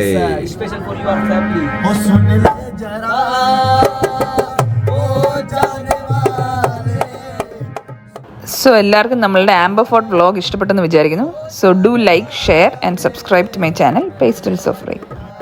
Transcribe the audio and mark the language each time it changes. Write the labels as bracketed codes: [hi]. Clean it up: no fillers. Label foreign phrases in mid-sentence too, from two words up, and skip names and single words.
[en] special for your family. [hi] ओ सुन ले जरा ओ जाने वाले. [ml] സോ എല്ലാവർക്കും നമ്മളുടെ ആംബർ ഫോർട്ട് വ്ളോഗ് ഇഷ്ടപ്പെട്ടെന്ന് വിചാരിക്കുന്നു. [en] So do like, share and subscribe to my channel Pastels of Rain.